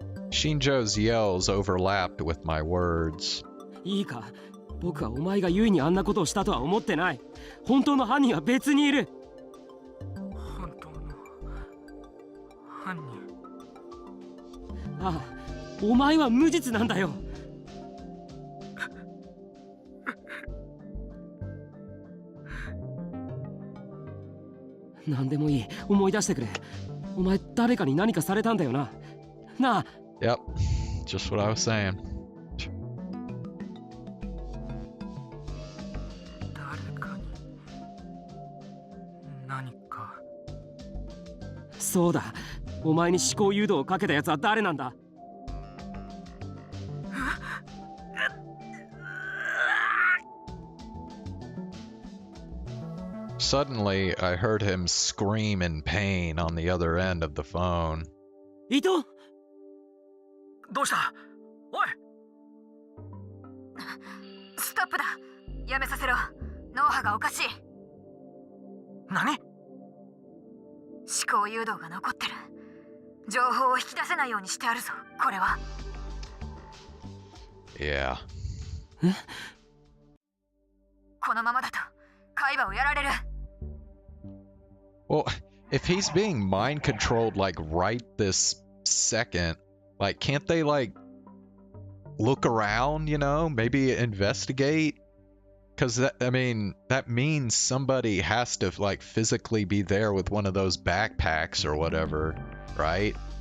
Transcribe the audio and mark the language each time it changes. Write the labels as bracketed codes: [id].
[en] Shinjo's yells overlapped with my words. [ja] いいか、僕はお前がユイにあんなことをしたとは思ってない。本当の犯人は別にいる。本当の犯人。ああ、お前は無実なんだよ。何でもいい、思い出してくれ。お前誰かに何かされたんだよな。なあ。 [en] Yep, just what I was saying. [ja] 誰かに何か。そうだ、お前に思考誘導をかけたやつは誰なんだ。 [en] Suddenly, I heard him scream in pain on the other end of the phone. [ja] 伊藤！どうしたおい。ストップだ。やめさせろ。脳波がおかしい。何？思考誘導が残ってる。情報を引き出せないようにしてあるぞ。これは。 [en] Yeah. [ja] このままだと海馬をやられる。 [en] Well, if he's being mind controlled like right this second, like can't they like look around, you know, maybe investigate? Because that, I mean, that means somebody has to like physically be there with one of those backpacks or whatever, right?